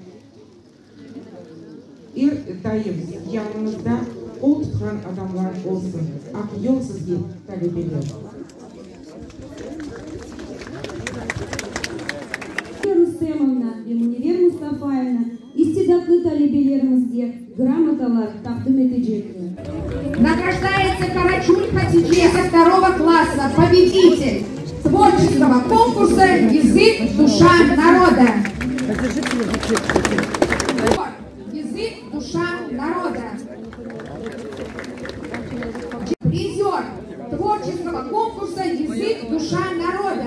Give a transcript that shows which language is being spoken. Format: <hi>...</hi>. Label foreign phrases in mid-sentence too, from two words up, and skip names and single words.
<crh>Daim yanınızda kol tutkan adamlar olsun. Ak yol sizge talebeler. Рустемовна и Мунивер Мустафаевна, истинно ихтиятлы талебелерімізде грамоталар тақдим етecekler.</crh> <ru>Награждается Карачуль Хатидже со 2 класса, победитель творческого конкурса «Язык, душа народа». Язык, душа народа. Призер творческого конкурса «Язык, душа народа».</ru>